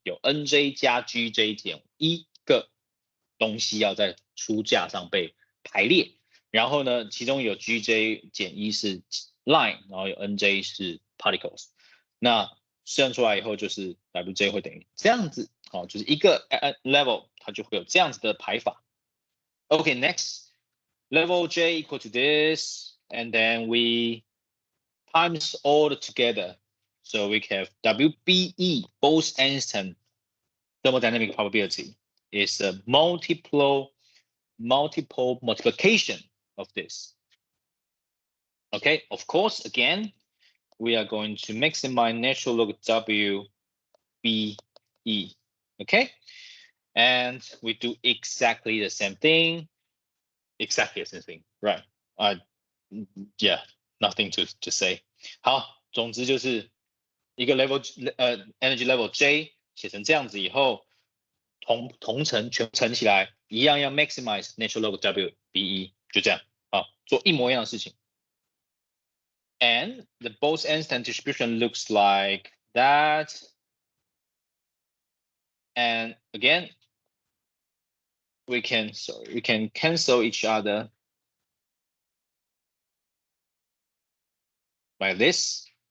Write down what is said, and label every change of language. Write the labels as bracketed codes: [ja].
[zh] 有 NJ 加 GJ 减1个东西要在书架上被排列，然后呢，其中有 GJ 减1是 line， 然后有 NJ 是 particles， 那算出来以后就是 WJ 会等于这样子，好，就是一个 level 它就会有这样子的排法。 [en] Okay, next level J equal to this, and then we times all together. So we have WBE, Bose-Einstein thermodynamic probability, is a multiple multiplication of this. Okay, of course, again, we are going to maximize natural log W B E. Okay, and we do exactly the same thing. Exactly the same thing, right? Yeah, nothing to say. [zh] 好，总之就是一个 level energy level J 写成这样子以后，同乘全乘起来一样要 [en] maximize natural log W B E， [zh] 就这样啊，做一模一样的事情。 [en] And the Bose-Einstein distribution looks like that. And again, we can cancel each other like this.